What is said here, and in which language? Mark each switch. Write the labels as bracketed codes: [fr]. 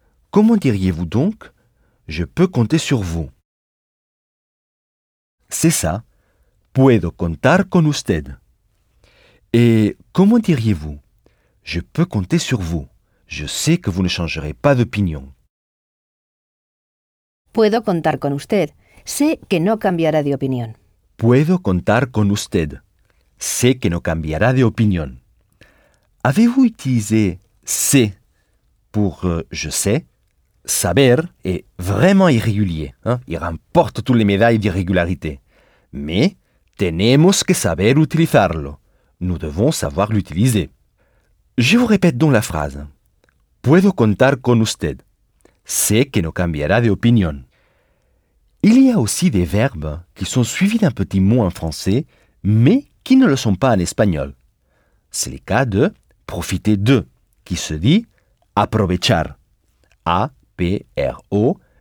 [fr] Comment diriez-vous donc « je peux compter sur vous » C'est ça. [es] Puedo contar con usted. [fr] Et comment diriez-vous? Je peux compter sur vous. Je sais que vous ne changerez pas d'opinion. [es] Puedo contar con usted. Sé que no cambiará de opinión. Puedo contar con usted. Sé que no cambiará de opinión. [fr] Avez-vous utilisé sé pour je sais? Saber est vraiment irrégulier. Hein? Il remporte toutes les médailles d'irrégularité. Mais [es] tenemos que saber utilizarlo. [fr] Nous devons savoir l'utiliser. Je vous répète donc la phrase. [es] Puedo contar con usted. Sé que no cambiará de opinión. [fr] Il y a aussi des verbes qui sont suivis d'un petit mot en français, mais qui ne le sont pas en espagnol. C'est le cas de profiter de, qui se dit aprovechar. A P-R-O-V-E-C-H-A-R.